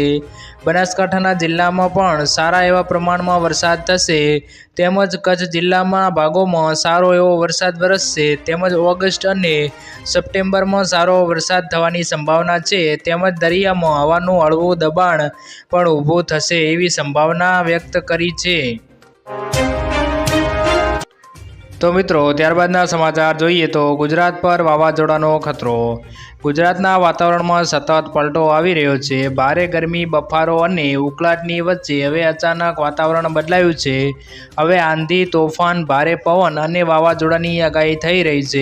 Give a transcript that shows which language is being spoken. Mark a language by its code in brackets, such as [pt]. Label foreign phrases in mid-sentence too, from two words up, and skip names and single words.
[gu] બનાસકાંઠાના જિલ્લામાં પણ સારા એવા પ્રમાણમાં વરસાદ થશે તેમજ કચ્છ જિલ્લામાં ભાગોમાં સારો એવો વરસાદ વરસશે તેમજ ઓગસ્ટ અને સપ્ટેમ્બરમાં સારો વરસાદ થવાની સંભાવના છે તેમજ દરિયામાં હવાનું હળવું દબાણ પણ ઊભું થશે એવી સંભાવના વ્યક્ત કરી છે। તો મિત્રો, ત્યારબાદના સમાચાર જોઈએ તો ગુજરાત પર વાવાઝોડાનો ખતરો। ગુજરાતના વાતાવરણમાં સતત પલટો આવી રહ્યો છે। ભારે ગરમી, બફારો અને ઉકળાટની વચ્ચે હવે અચાનક વાતાવરણ બદલાયું છે। હવે આંધી, તોફાન, ભારે પવન અને વાવાઝોડાની આગાહી થઈ રહી છે।